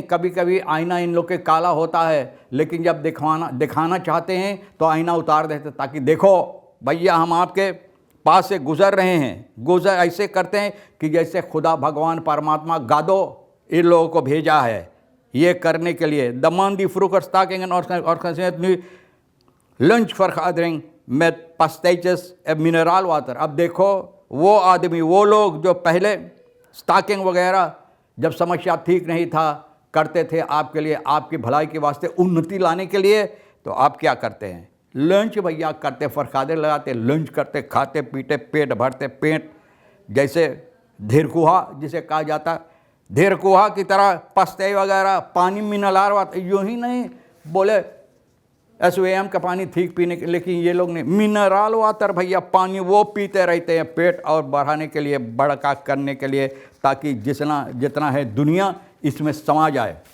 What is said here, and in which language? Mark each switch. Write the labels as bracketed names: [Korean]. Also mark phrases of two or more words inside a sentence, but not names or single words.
[Caribbean Hindustani] कभी कभी आईना इन लोग के काला होता है, लेकिन जब दिखाना चाहते हैं तो आईना उतार देते, ताकि देखो भैया हम आपके पास से गुज़र रहे हैं। ऐसे करते हैं कि जैसे खुदा भगवान परमात्मा गादो इन लोगों को भेजा है ये करने के लिए। [Dutch] द man die vroeger stakingen organiseert nu lunchvergadering met pastijtjes en mineraalwater। [Caribbean Hindustani] अब देखो वो आदमी, वो लोग जो पहले स्टाकिंग वगैरह जब समस्या ठीक नहीं था करते थे आपके लिए, आपकी भलाई के वास्ते, उन्नति लाने के लिए, तो आप क्या करते हैं? लंच भैया करते, फरकादे लगाते, लंच करते, खाते पीते, पेट भरते, पेट जैसे धीरकुहा जिसे कहा जाता, धीरकुहा की तरह पस्ते वगैरह, पानी [English] mineral water, [Caribbean Hindustani] यूँ ही नहीं बोले SVM का पानी ठीक पीने के, लेकिन ये लोग ने [English] mineral water [Caribbean Hindustani] भैया पानी वो पीते रहते हैं पेट और बढ़ाने के लिए, बड़का करने के लिए, ताकि जितना है दुनिया इसमें समा जाए।